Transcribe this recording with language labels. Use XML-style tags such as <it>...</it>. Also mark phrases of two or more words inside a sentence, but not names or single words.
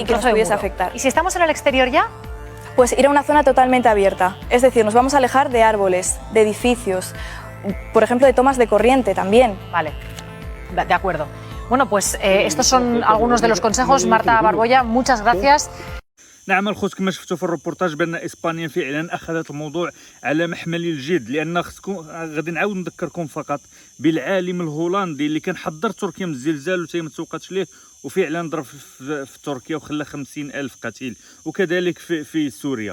<es>y que nos pudiese afectar. ¿Y si estamos en el exterior ya? Pues ir a una zona totalmente abierta, es decir, nos vamos a alejar de árboles, de edificios, por ejemplo, de tomas de corriente también. Vale, de acuerdo. Bueno, pues estos son algunos de los consejos. Marta Barboya, muchas gracias.</es> <ar>نعم الخوت، كما شفتوا في الروبورتاج بان اسبانيا فعلا اخذت الموضوع على محمل الجد، لان غادي نعاود نذكركم فقط بالعالم الهولندي اللي كان حضر تركيا من الزلزال وتاي ما توقعتش ليه، وفعلا ضرب في تركيا وخلى 50,000 قتيل، وكذلك في سوريا.</ar>